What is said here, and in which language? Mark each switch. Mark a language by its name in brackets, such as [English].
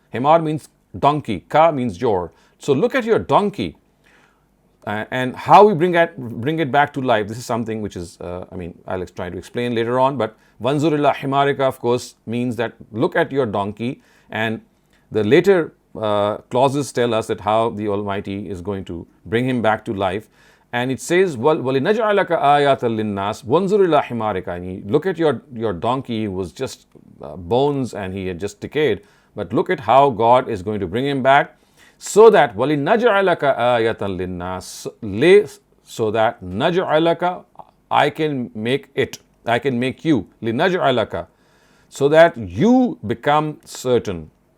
[English] Himar means donkey, ka means your. So look at your donkey and how we bring it back to life. This is something which is, I'll try to explain later on, but wanzur ila himarika, of course, means that look at your donkey, and the later clauses tell us that how the Almighty is going to bring him back to life. And it says, [Arabic] وَلِنَجْعَلَكَ آيَاتًا لِلنَّاسِ وَانْظُرْ إِلَىٰ حِمَارِكَ. [English] And look at your donkey, was just bones and he had just decayed. But look at how God is going to bring him back, so that [Arabic] وَلِنَجْعَلَكَ آيَةً لِلنَّاسِ, [English] so that نَجْعَلَكَ, I can make you, لِنَجْعَلَكَ, so that you become certain.